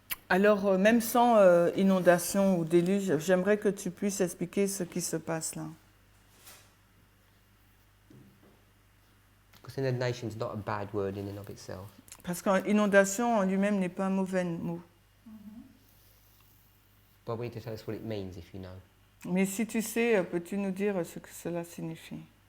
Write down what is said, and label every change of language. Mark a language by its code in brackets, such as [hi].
[fr] Alors, même sans inondation ou déluge, j'aimerais que tu puisses expliquer ce qui se passe là. [en] Because inundation is not a bad word in and of itself. [fr] Parce qu'inondation en lui-même n'est pas un mauvais mot. [en] But we need to tell us what it means if you know. [fr] Mais si tu sais, peux-tu nous dire ce que cela signifie?